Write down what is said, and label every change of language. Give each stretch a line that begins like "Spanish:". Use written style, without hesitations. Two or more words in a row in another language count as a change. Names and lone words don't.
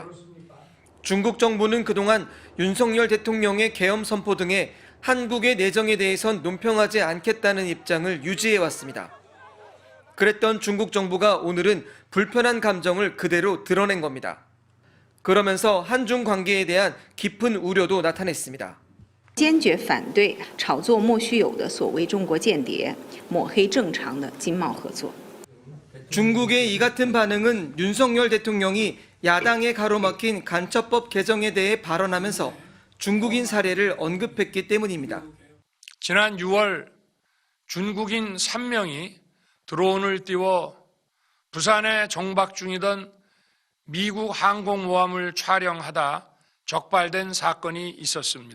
Korean: 중국 정부는 그동안 윤석열 대통령의 계엄 선포 등의 한국의 내정에 대해선 논평하지 않겠다는 입장을 유지해왔습니다. 그랬던 중국 정부가 오늘은 불편한 감정을 그대로 드러낸 겁니다. 그러면서 한중 관계에 대한 깊은 우려도 나타냈습니다.
Chinese: 坚决反对炒作莫须有的所谓中国间谍，抹黑正常的经贸合作。
Korean: 중국의 이 같은 반응은 윤석열 대통령이 야당에 가로막힌 간첩법 개정에 대해 발언하면서 중국인 사례를 언급했기 때문입니다. 지난 6월 중국인 3명이 드론을 띄워 부산에 정박 중이던 미국 항공모함을 촬영하다 적발된 사건이 있었습니다.